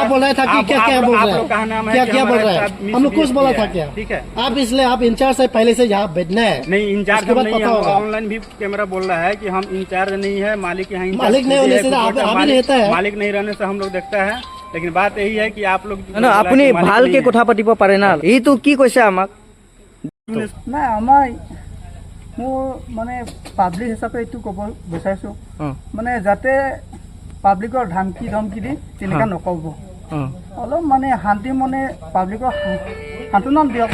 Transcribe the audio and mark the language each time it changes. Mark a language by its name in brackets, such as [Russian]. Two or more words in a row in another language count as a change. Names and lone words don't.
[Hindi] आप बोल रहे था कि क्या क्या बोल रहे हैं, क्या क्या बोल रहे हैं, हम लोग कुछ बोला था क्या? ठीक है, आप इसलिए आप इंचार्ज है, पहले से यहाँ बैठना है, नहीं इंचार्ज उसके बाद नहीं पता है, होगा। ऑनलाइन भी कैमरा बोल रहा है कि हम इंचार्ज नहीं है, मालिक यहाँ इंचार्ज मालिक नहीं होने है, से आप कुछ ही रहता है। मालिक नहीं रहने से हम लोग देखता है, लेकिन बात यही है कि आप लोग [Assamese] না আপুনি ভালকে কথা পাতিব পাৰে না এইটো কি কৈছে আমাক নাই আমাৰ মোৰ মানে পাব্লিক হিচাপে এইটো ক'ব বিচাৰিছোঁ মানে যাতে পাব্লিকৰ ধমকি দি তেনেকুৱা নক'ব অলপ মানে শান্তি মনে পাব্লিকৰ সান্তনা দিয়ক